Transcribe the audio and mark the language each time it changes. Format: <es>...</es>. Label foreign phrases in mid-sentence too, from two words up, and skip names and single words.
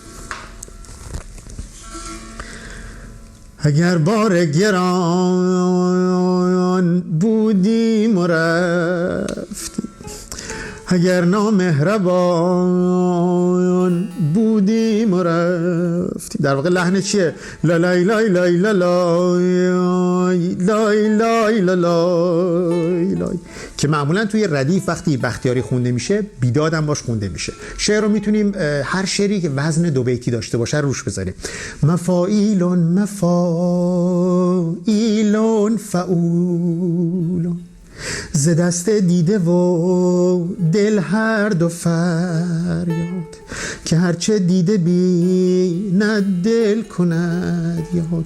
<fa>اگر بار گران بودیم و رفتیم، اگر نامهربان بودیم و رفتیم. در واقع لحن چیه؟ لا لای لای لای لا لای لای لای لا لای لای، که معمولا توی ردیف وقتی بختیاری خونده میشه بیداد هم باش خونده میشه. شعر رو میتونیم هر شعری که وزن دو بیتی داشته باشه روش بذاریم. مفاعیلون مفاعیلون فعولون، ز دست دیده و دل هر دو فریاد، که هرچه دیده بیند دل کند یاد.</fa>